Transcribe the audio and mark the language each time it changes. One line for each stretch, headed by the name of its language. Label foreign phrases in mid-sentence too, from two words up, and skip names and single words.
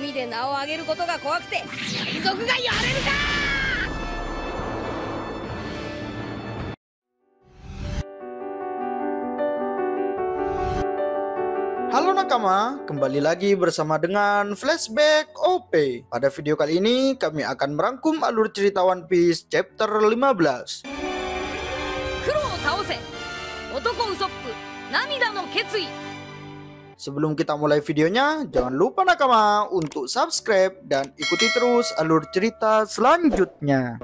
Japanese: で名を上げることが怖くて海賊がやれるか。
Indonesian: Halo nakama, kembali lagi bersama dengan Flashback OP. Pada video kali ini kami akan merangkum alur cerita One Piece chapter 15. Sebelum kita mulai videonya, jangan lupa nakama untuk subscribe dan ikuti terus alur cerita selanjutnya.